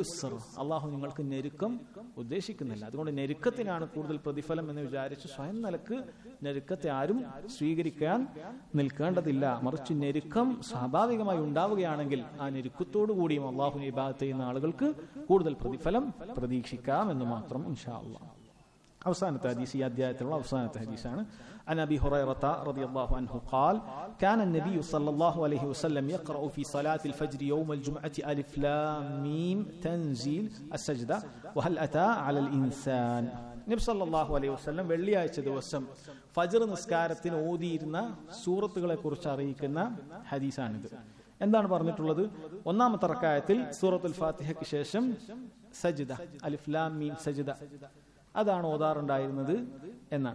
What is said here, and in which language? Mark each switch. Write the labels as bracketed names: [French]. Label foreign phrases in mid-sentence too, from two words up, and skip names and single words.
[Malayalam] അല്ലാഹു നിങ്ങൾക്ക് ഞെരുക്കം ഉദ്ദേശിക്കുന്നില്ല. അതുകൊണ്ട് ഞെരുക്കത്തിനാണ് കൂടുതൽ പ്രതിഫലം എന്ന് വിചാരിച്ച് സ്വയം നിലക്ക് ഞെരുക്കത്തെ ആരും സ്വീകരിക്കാൻ നിൽക്കേണ്ടതില്ല. മറിച്ച് ഞെരുക്കം സ്വാഭാവികമായി ഉണ്ടാവുകയാണെങ്കിൽ ആ ഞെരുക്കത്തോടു കൂടിയും അല്ലാഹുവിനെ ഇബാദത്ത് ചെയ്യുന്ന ആളുകൾക്ക് കൂടുതൽ പ്രതിഫലം പ്രതീക്ഷിക്കാം എന്ന് മാത്രം [Arabic] إن شاء الله. [Malayalam] അവസാനത്തെ ഹദീസ്, ഈ അധ്യായത്തിലുള്ള അവസാനത്തെ ഹദീസാണ്. [Arabic] عن أبي هريرة رضي الله عنه قال كان النبي صلى الله عليه وسلم يقرأ في صلاة الفجر يوم الجمعة ألف لام ميم تنزيل السجدة وهل أتى على الإنسان. [Malayalam] നബി [Arabic] صلى الله عليه وسلم [Malayalam] വെള്ളിയാഴ്ച ദിവസം ഫജ്ർ നിസ്കാരത്തിന് ഓതിയിരുന്ന സൂറത്തുകളെ കുറിച്ച് അറിയിക്കുന്ന ഹദീസാണിത്. എന്താണ് പറഞ്ഞിട്ടുള്ളത്? ഒന്നാമത്തെ റക്അത്തിൽ സൂറത്തുൽ ഫാത്തിഹയ്ക്ക് ശേഷം സജ്ദ, [Arabic] ألف لام ميم سجدة, [Malayalam] അതാണ് ഓതാറുണ്ടായിരുന്നത് എന്നാണ്.